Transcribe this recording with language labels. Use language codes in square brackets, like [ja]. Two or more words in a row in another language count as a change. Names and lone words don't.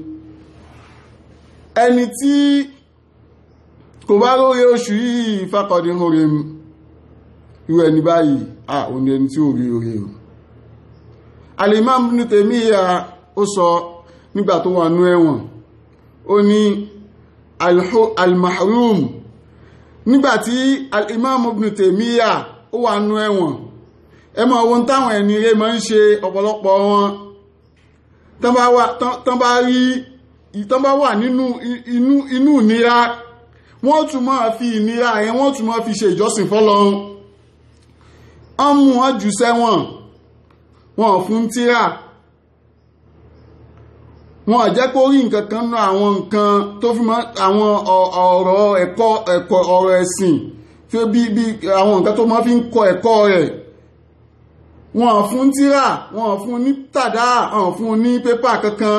[yo] Ẹni tí kò bá róore oṣù yìí [ar] فقد حرم [yo] irú ẹni báyìí ò ní ẹni tí ò rí oore o. Al-Imam Ibn Taymiyyah ó sọ nígbà tó wà nú ẹ̀wọ̀n ó ní al-mahrum nígbàtí al-Imam Ibn Taymiyyah ó wà nú ẹ̀wọ̀n ẹ máa wo táwọn ẹni rẹ̀ máa ń ṣe ọ̀pọ̀lọpọ̀ wọn tán bá wà nínú ìnira wọ́n tún máa fi ìnira yẹn wọ́n tún máa fi ṣe ìjọsìn fọ́lọ́run. wọ́n mú wọn jù sẹ́wọ̀n wọn fún tírà wọn jẹ́ kó rí nǹkan kan náà àwọn nǹkan tó fi mọ́ àwọn ọ̀rọ̀ ẹ̀kọ́ ọ̀rọ̀ ẹ̀sìn tí ó bí àwọn nǹkan tó máa fi ń kọ ẹ̀kọ́ rẹ̀ wọn fún tírà wọn fún ní tàdá wọn fún ní pépà kankan.